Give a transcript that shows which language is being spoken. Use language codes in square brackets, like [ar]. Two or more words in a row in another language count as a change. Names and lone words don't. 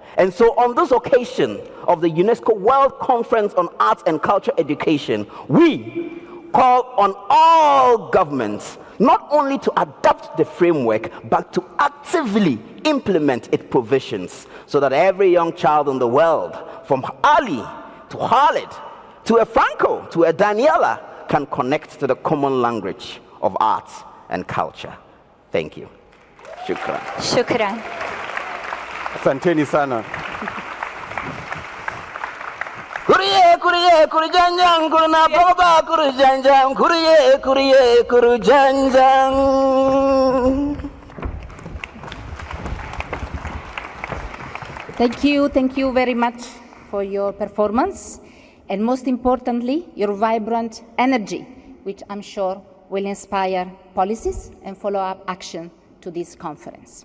[en] And so on this occasion of the UNESCO World Conference on Arts and Culture Education, we call on all governments not only to adopt the framework, but to actively implement its provisions so that every young child in the world, from Ali to Khalid, to a Franco, to a Daniela, can connect to the common language of arts and culture. Thank you. [ar] Shukran. Shukran. [sw] Asanteni sana. Kuriye, kuriye, kurijanjang, kuruna baba, kurijanjang, kuriye, kuriye, kurijanjang. [en] Thank you very much for your performance, and most importantly, your vibrant energy, which I'm sure will inspire policies and follow-up action to this conference.